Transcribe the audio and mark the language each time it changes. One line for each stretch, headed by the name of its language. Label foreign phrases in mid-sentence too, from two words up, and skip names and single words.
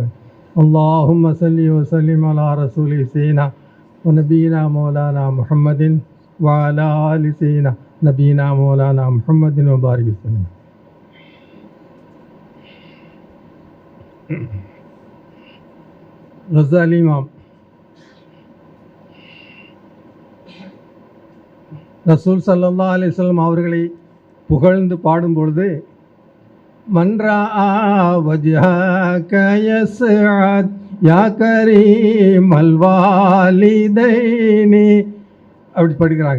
Arabic: اللهم صل و سلم على رسوله سيدنا و نبينا مولانا محمد و على آل سيدنا نبينا مولانا محمد و بارك و سلم.
Tamil: गज़ाली इमाम
Arabic: رسول صلى الله عليه وسلم
Tamil: அவர்களை புகழ்ந்து பாடும்பொழுது
Arabic: من رأى وجهك يسعد يا كريم الوالدين
Tamil: அப்படி படிக்கிறாங்க.